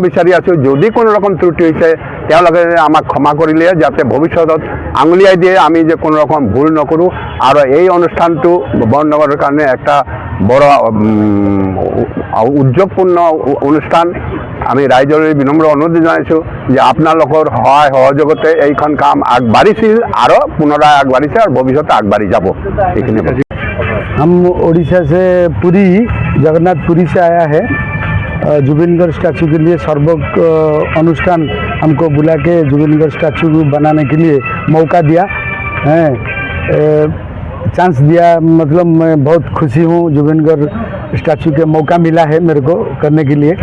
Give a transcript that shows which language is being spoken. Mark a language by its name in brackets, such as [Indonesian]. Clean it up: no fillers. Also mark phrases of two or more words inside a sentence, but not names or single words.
[Assamese] বিচাৰি আছোঁ যদি কোনো ৰকম ত্ৰুটি হৈছে তেওঁলোকে আমাক ক্ষমা কৰিলে যাতে ভৱিষ্যতত আঙুলিয়াই দিয়ে আমি যে কোনো ৰকম ভুল নকৰোঁ আৰু এই অনুষ্ঠানটো বৰনগৰৰ কাৰণে [Bangla] একটা বড় [Assamese] উদ্যোগপূৰ্ণ অনুষ্ঠান আমি ৰাইজলৈ বিনম্ৰ অনুৰোধ জনাইছোঁ যে আপোনালোকৰ সহায় সহযোগতে এইখন কাম আগবাঢ়িছিল আৰু পুনৰাই আগবাঢ়িছে আৰু ভৱিষ্যতে আগবাঢ়ি যাব এইখিনি [Hindi] हम उड़ीसा से पुरी जगन्नाथपुरी से आया है जुबिन गार्ग स्टैचू के लिए सर्वक अनुष्ठान हमको बुला के जुबिन गार्ग स्टैचू बनाने के लिए मौका दिया है चांस दिया मतलब मैं बहुत खुशी हूँ जुबिन गार्ग स्टैचू के मौका मिला है मेरे को करने के लिए